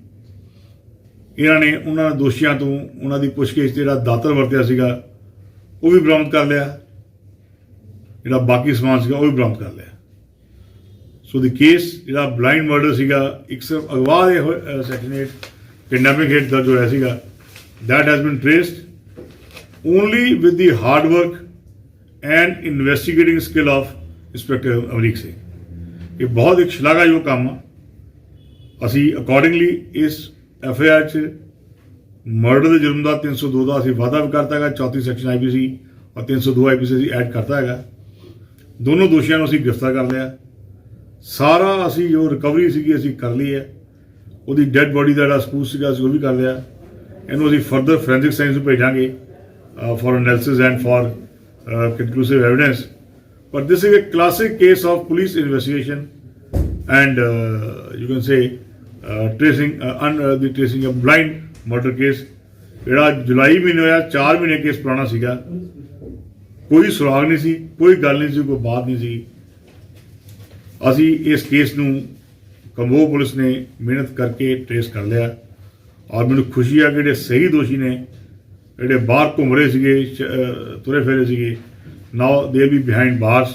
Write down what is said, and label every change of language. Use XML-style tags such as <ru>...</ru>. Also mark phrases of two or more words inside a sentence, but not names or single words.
<pa>ਇਹਨਾਂ ਨੇ ਉਹਨਾਂ ਦੋਸ਼ੀਆਂ ਤੋਂ ਉਹਨਾਂ ਦੀ ਪੁੱਛਗਿੱਛ 'ਤੇ ਜਿਹੜਾ ਦਾਤਰ ਵਰਤਿਆ ਸੀਗਾ ਉਹ ਵੀ ਬਰਾਮਦ ਕਰ ਲਿਆ, ਜਿਹੜਾ ਬਾਕੀ ਸਮਾਨ ਸੀਗਾ ਉਹ ਵੀ ਬਰਾਮਦ ਕਰ ਲਿਆ।</pa> <en>so the case</en> <pa>ਜਿਹੜਾ</pa> <en>blind murder</en> <pa>ਸੀਗਾ, ਇੱਕ ਸਿਰਫ ਅਗਵਾ ਦੇ ਸੈਕਸ਼ਨ 8 ਕਿਡਨੈਪਿੰਗ ਹੇਠ ਦਰਜ ਹੋਇਆ ਸੀਗਾ,</pa> <en>that has been traced only with the hard work and investigating skill of Inspector ਅਮਰੀਕ ਸਿੰਘ।</en> <pa>ਇਹ ਬਹੁਤ ਇੱਕ ਸ਼ਲਾਘਾਯੋਗ ਕੰਮ ਆ। ਅਸੀਂ ਅਕੋਰਡਿੰਗਲੀ ਇਸ FIR 'ਚ ਮਰਡਰ ਦੇ ਜੁਰਮ ਦਾ 302 ਦਾ ਅਸੀਂ ਵਾਅਦਾ ਵੀ ਕਰਤਾ ਹੈਗਾ,</pa> <en>34 section IPC</en> <pa>ਔਰ 302 IPC ਅਸੀਂ ਐਡ ਕਰਤਾ ਹੈਗਾ। ਦੋਨੋਂ ਦੋਸ਼ੀਆਂ ਨੂੰ ਅਸੀਂ ਗ੍ਰਿਫਤਾਰ ਕਰ ਲਿਆ। ਸਾਰਾ ਅਸੀਂ ਜੋ ਰਿਕਵਰੀ ਸੀਗੀ ਅਸੀਂ ਕਰ ਲਈ ਹੈ। ਉਹਦੀ</pa> <en>dead body</en> <pa>ਦਾ ਜਿਹੜਾ ਸਕੂਲ ਸੀਗਾ ਅਸੀਂ ਉਹ ਵੀ ਕਰ ਲਿਆ। ਇਹਨੂੰ ਅਸੀਂ</pa> <en>further forensic science</en> <pa>ਨੂੰ ਭੇਜਾਂਗੇ</pa> <en>for analysis and for conclusive evidence, but this is a classic case of police investigation and you can say tracing a blind murder case.</en> <pa>ਜਿਹੜਾ ਜੁਲਾਈ ਮਹੀਨੇ ਹੋਇਆ, 4 ਮਹੀਨੇ ਕੇਸ ਪੁਰਾਣਾ ਸੀਗਾ, ਕੋਈ ਸੁਰਾਗ ਨਹੀਂ ਸੀ, ਕੋਈ ਗੱਲ ਨਹੀਂ ਸੀ, ਕੋਈ ਬਾਤ ਨਹੀਂ ਸੀ। ਅਸੀਂ ਇਸ ਕੇਸ ਨੂੰ ਕੰਬੋਹ ਪੁਲਿਸ ਨੇ ਮਿਹਨਤ ਕਰਕੇ ਟ੍ਰੇਸ ਕਰ ਲਿਆ ਔਰ ਮੈਨੂੰ ਖੁਸ਼ੀ ਆ ਕਿ ਜਿਹੜੇ ਸਹੀ ਦੋਸ਼ੀ ਨੇ, ਜਿਹੜੇ ਬਾਹਰ ਘੁੰਮ ਰਹੇ ਸੀਗੇ, ਤੁਰੇ ਫਿਰੇ ਸੀਗੇ,</pa> <en>now they are behind bars.</en>